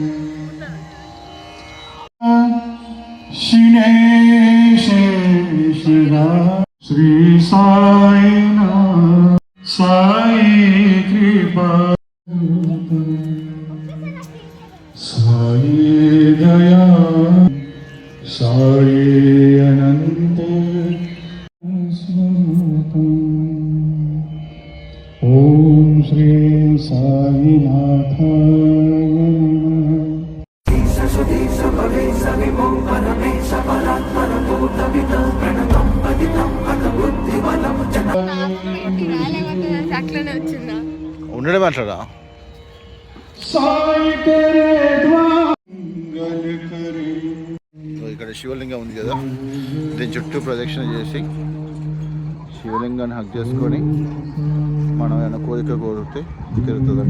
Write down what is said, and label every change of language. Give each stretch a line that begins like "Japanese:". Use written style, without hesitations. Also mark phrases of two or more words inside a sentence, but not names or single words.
Sanskrit: शिवा श्री साईनाथ साई कृपा साई दया साई अनंत स्वरूपम्। ओम श्री साईनाथाय नमः।
Telugu: ఉండడం అట్లా ఇక్కడ శివలింగం ఉంది కదా, దీని చుట్టూ ప్రదక్షిణ చేసి శివలింగాన్ని హక్ చేసుకొని మనం ఏమైనా కోరిక కోరితే తిరుగుతుందంట.